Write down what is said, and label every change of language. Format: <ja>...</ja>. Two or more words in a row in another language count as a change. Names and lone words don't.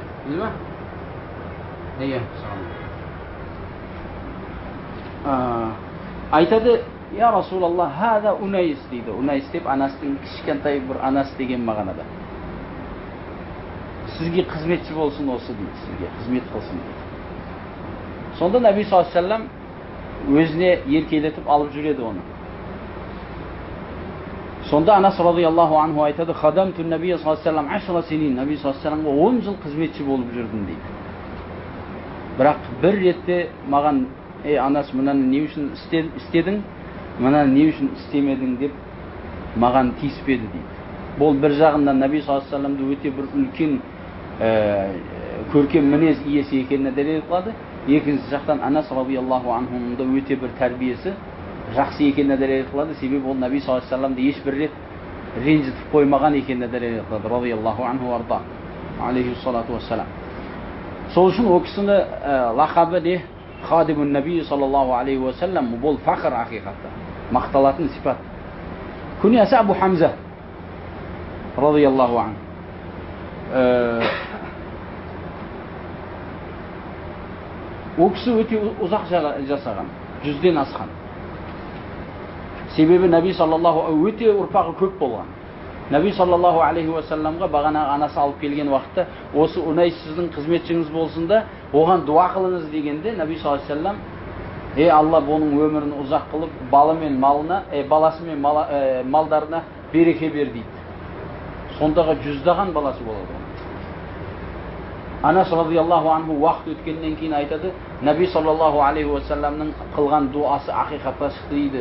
<kk>Мейлі ма? Иә, салам. Айтады:</kk> <ar>"يا رسول الله، هذا أنيس"</ar> <kk>дейді. Унайс деп Анастың кішкентай бір Анас деген мағынада. Сізге қызметші болсын осы дейді, сізге қызмет қылсын дейді. Сонда</kk> <ar>النبي صلى الله عليه وسلم</ar> <kk>өзіне еркелетіп алып жүреді оны. Сонда Анас</kk> <ar>رضي الله عنه</ar> <kk>айтады:</kk> <ar>"خدمت النبي صلى الله عليه وسلم 10 سنين", النبي صلى الله عليه وسلم</ar> <kk>10 жыл қызметші болып жүрдім дейді. Бірақ бір ретте маған: "Ей Анас, мынаны не үшін істедің, мынаны не үшін істемедің" деп маған тиіспеді дейді. Бұл бір жағынан</kk> <ar>النبي صلى الله عليه وسلم</ar> <kk>өте бір үлкен көркем мінез иесі екеніне дәлел қылады. Екінші жақтан Анас</kk> <ar>رضي الله عنه</ar> <kk>да өте бір тәрбиесі жақсы екеніне дәлел қылады. Себебі ол</kk> <ar>النبي صلى الله عليه وسلم</ar> <kk>ешбір рет ренжітіп қоймаған екеніне дәлел қылады.</kk> <ar>رضي الله عنه وأرضاه عليه الصلاة والسلام.</ar> <kk>Сол үшін ол кісіні лақабы не?</kk> <ar>خادم النبي صلى الله عليه وسلم.</ar> <kk>Бұл фақыр ақиқатта, мақталатын сипат. Күниясы Абу Хамза</kk> <ar>رضي الله عنه.</ar> <kk>Ол кісі өте ұзақ жасаған, 100-ден асқан. Себебі</kk> <ar>النبي صلى الله</ar> <kk>өте ұрпағы көп болған.</kk> <ar>النبي صلى الله عليه وسلم</ar> <kk>бағана анасы алып келген уақытта: "Осы Унайс сіздің қызметшіңіз болсын да, оған дуа қылыңыз" дегенде</kk> <ar>النبي صلى الله عليه وسلم:</ar> <kk>"Ей Алла, бұның өмірін ұзақ қылып, баласы мен малдарына береке бер" дейді. Сондағы 100-даған баласы болады. Анас</kk> <ar>رضي الله عنه</ar> <kk>уақыт өткеннен кейін айтады:</kk> <ar>"النبي صلى الله عليه وسلم</ar> <kk>қылған дуасы ақиқатқа шықты" дейді.</kk>